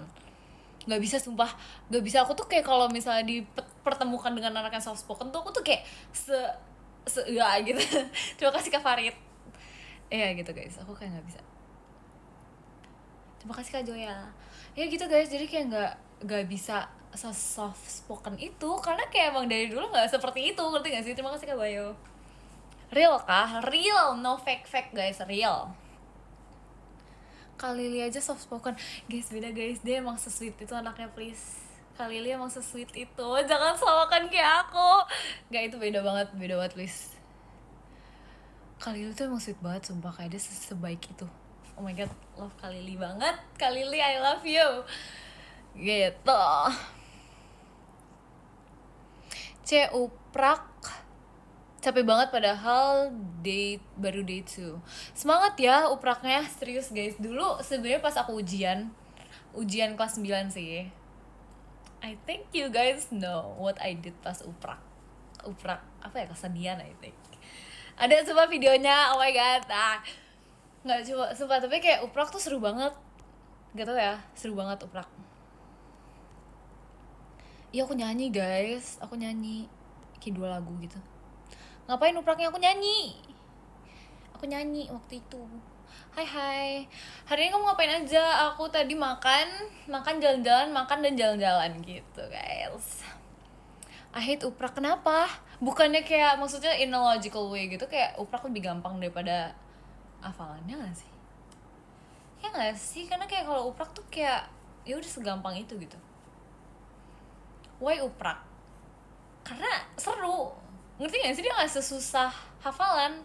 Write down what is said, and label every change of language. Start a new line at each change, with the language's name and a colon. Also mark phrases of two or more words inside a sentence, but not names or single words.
Indonesian: Nggak bisa, sumpah nggak bisa. Aku tuh kayak kalau misalnya dipertemukan dengan anak yang
English: soft spoken
Indonesian: tuh aku tuh kayak ya gitu. Terima kasih Kak Farid. Ya gitu guys, aku kayak nggak bisa. Terima kasih Kak Joya. Ya gitu guys, jadi kayak nggak bisa
English: soft spoken
Indonesian: itu karena kayak emang dari dulu nggak seperti itu, ngerti nggak sih? Terima kasih Kak Bayo. Real kah?
English: Real, no fake guys, real.
Indonesian: Kak Lili aja
English: soft spoken.
Indonesian: Guys, beda guys, dia emang se-sweet itu anaknya, please. Kak Lili emang se-sweet itu. Jangan samakan kayak aku. Gak, itu beda banget please. Kak Lili tuh emang sweet banget, sumpah. Kayak dia sebaik itu.
English: Oh my god, love Kak Lili banget. Kak Lili, I love you.
Indonesian: Gitu. Uprak. Capek banget padahal baru day 2. Semangat ya upraknya, serius guys. Dulu sebenarnya pas aku ujian kelas 9 sih.
English: I think you guys know what I did
Indonesian: pas uprak apa ya, kesenian
English: I think.
Indonesian: Ada coba videonya,
English: oh my god.
Indonesian: Nggak coba, sumpah, tapi kayak uprak tuh seru banget. Gak tau ya, seru banget uprak. Iya aku nyanyi guys, aku nyanyi kayak 2 lagu gitu. Ngapain upraknya? Aku nyanyi waktu itu. Hai hai, hari ini kamu ngapain aja? Aku tadi makan jalan-jalan, makan dan jalan-jalan gitu guys.
English: I hate uprak,
Indonesian: kenapa? Bukannya kayak maksudnya
English: in a logical way
Indonesian: gitu, kayak uprak lebih gampang daripada hafalannya gak sih? Ya gak sih, karena kayak kalau uprak tuh kayak ya udah segampang itu gitu. Why uprak? Karena seru, ngerti gak sih, dia gak sesusah hafalan.